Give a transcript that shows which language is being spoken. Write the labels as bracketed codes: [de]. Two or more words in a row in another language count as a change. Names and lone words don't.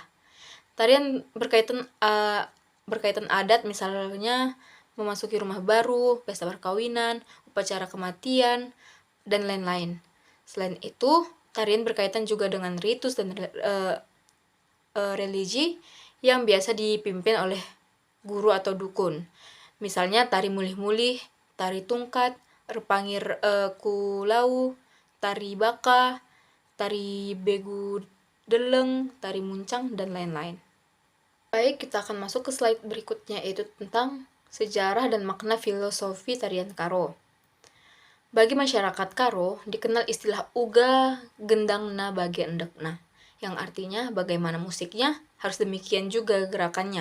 [id] Tarian berkaitan adat, misalnya memasuki rumah baru, pesta perkawinan, upacara kematian, dan lain-lain. Selain itu, tarian berkaitan juga dengan ritus dan religi yang biasa dipimpin oleh guru atau dukun. Misalnya tari mulih-mulih, tari tungkat, repangir kulau, tari baka, tari begu deleng, tari muncang, dan lain-lain. Baik, kita akan masuk ke slide berikutnya, yaitu tentang sejarah dan makna filosofi tarian Karo. Bagi masyarakat Karo, dikenal istilah [btx] uga gendangna bage endekna, [id] yang artinya bagaimana musiknya, harus demikian juga gerakannya.